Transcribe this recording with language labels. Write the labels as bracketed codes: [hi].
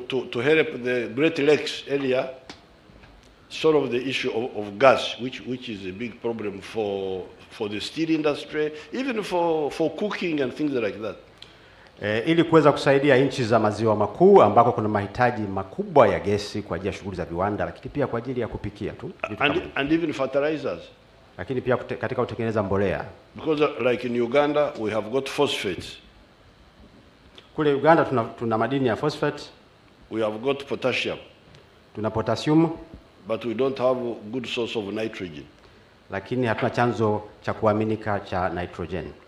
[en] to help the Great Lakes area solve the issue of gas, which is a big problem for the steel industry, even for cooking and things like that. [sw] Ili kuweza kusaidia nchi za maziwa makuu ambako kuna mahitaji makubwa ya gesi kwa ajili ya shughuli za viwanda, lakini pia kwa ajili ya kupikia tu. [en] And even fertilizers. [sw] Lakini pia katika kutengeneza mbolea. [en] Because like in Uganda we have got phosphates. [sw] Kule Uganda tuna madini ya phosphate. [en] We have got potassium. [sw] Tuna potassium. [en] But we don't have a good source of nitrogen. [sw] Lakini hatuna chanzo cha kuaminika cha nitrogen.